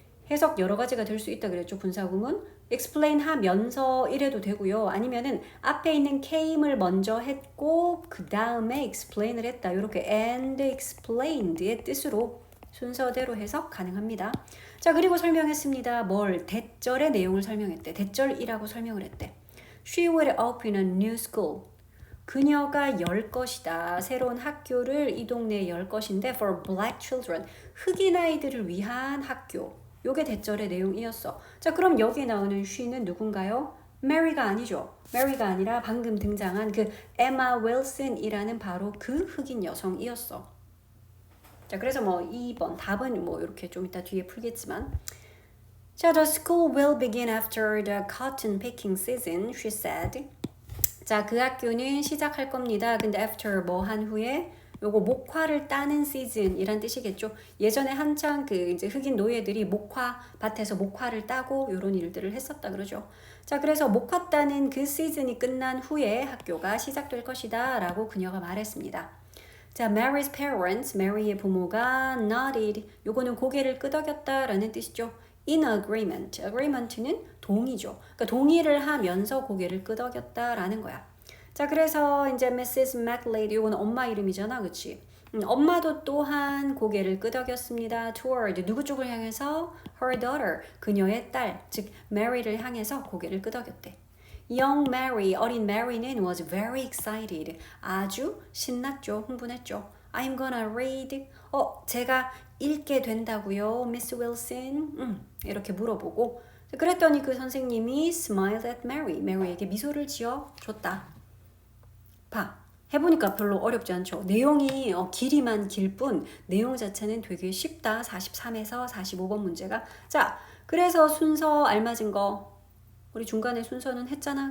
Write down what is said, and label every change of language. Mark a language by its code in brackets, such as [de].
[ko] 해석 여러 가지가 될 수 있다 그랬죠. 분사구문. explain 하면서 이래도 되고요. 아니면은 앞에 있는 came을 먼저 했고 그 다음에 explain을 했다. 이렇게 [en] and explained [ko] 의 뜻으로 순서대로 해석 가능합니다. 자, 그리고 설명했습니다. 뭘? 대절의 내용을 설명했대. 대절이라고 설명을 했대. [en] She will open a new school. [ko] 그녀가 열 것이다. 새로운 학교를 이 동네에 열 것인데 [en] for black children. [ko] 흑인 아이들을 위한 학교. 요게 대절의 내용이었어. 자, 그럼 여기에 나오는 she는 누군가요? Mary가 아니죠. Mary가 아니라 방금 등장한 그 Emma Wilson이라는 바로 그 흑인 여성이었어. 자, 그래서 뭐 2번 답은 뭐 이렇게 좀 이따 뒤에 풀겠지만 자, [en] the school will begin after the cotton picking season, she said. [ko] 자, 그 학교는 시작할 겁니다. 근데 after 뭐 한 후에 요거 목화를 따는 시즌이란 뜻이겠죠. 예전에 한창 그 이제 흑인 노예들이 목화 밭에서 목화를 따고 요런 일들을 했었다 그러죠. 자, 그래서 목화 따는 그 시즌이 끝난 후에 학교가 시작될 것이다 라고 그녀가 말했습니다. 자, [en] Mary's parents, [ko] Mary의 부모가 nodded, 요거는 고개를 끄덕였다 라는 뜻이죠. [en] In agreement, [ko] agreement는 동의죠. 그러니까 동의를 하면서 고개를 끄덕였다 라는 거야. 자, 그래서 이제 Mrs. McLeod, 이거는 엄마 이름이잖아, 그치? 엄마도 또한 고개를 끄덕였습니다. [en] Toward, [ko] 누구 쪽을 향해서? [en] Her daughter, [ko] 그녀의 딸, 즉 Mary를 향해서 고개를 끄덕였대. [en] Young Mary, [ko] 어린 Mary는 [en] was very excited, [ko] 아주 신났죠, 흥분했죠. [en] I'm gonna read, [ko] 제가 읽게 된다고요, [en] Miss Wilson? [ko] 이렇게 물어보고 그랬더니 그 선생님이 [en] smiled at Mary, [ko] Mary에게 미소를 지어줬다. 봐. 해보니까 별로 어렵지 않죠. 내용이 길이만 길 뿐 내용 자체는 되게 쉽다. 43에서 45번 문제가. 자, 그래서 순서 알맞은 거 우리 중간에 순서는 했잖아.